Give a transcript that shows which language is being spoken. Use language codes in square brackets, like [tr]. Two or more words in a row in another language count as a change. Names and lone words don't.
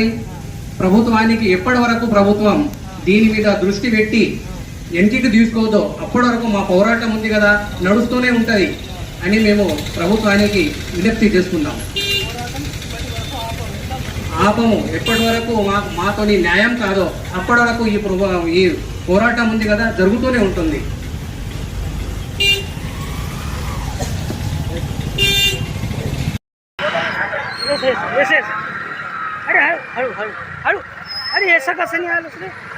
[te] ప్రభుత్వానికి ఎప్పటి వరకు ప్రభుత్వం దీని మీద దృష్టి పెట్టి వెనక్కి తీసుకోవద్దో అప్పటి వరకు మా పోరాటం ఉంది కదా, నడుస్తూనే ఉంటుంది అని మేము ప్రభుత్వానికి విజ్ఞప్తి చేసుకున్నాము. ఆపము, ఎప్పటి వరకు మాతోని న్యాయం కాదో అప్పటి వరకు ఈ పోరాటం ఉంది కదా, జరుగుతూనే ఉంటుంది. [mr] अरे हळू हळू हळू, अरे ऐसा कसं नाही आलं रे.